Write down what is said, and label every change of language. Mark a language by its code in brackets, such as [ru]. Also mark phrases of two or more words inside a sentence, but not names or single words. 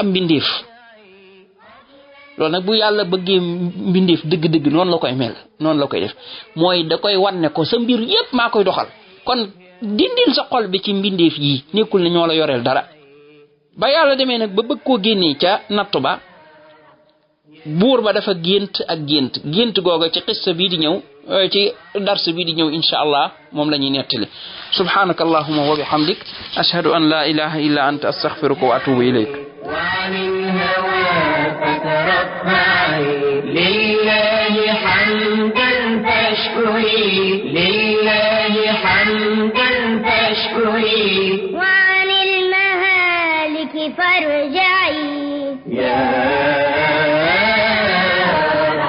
[wo] am mbindeef loolu nag bu yàlla bëggee mbindeef dëgg-dëgg noonu la koy mel noonu la koy def mooy da koy wan ne ko sa mbir yépp maa koy doxal kon dindil sa xol bi ci mbindeef yi nekkul ne ñoo la yoreel dara ba yàlla demee nag ba bëgg koo génnee ca nattu ba buur ba dafa gént googa ci xissa bii di ñëw ci dars bii di ñëw [ar] إن شاء الله [wo] moom la ñuy nettali [ar] سبحانك اللهم وبحمدك أشهد أن لا إله إلا أنت أستغفرك وأتوب إليك لله حمدا فاشكري وعن المهالك فارجعي يا رب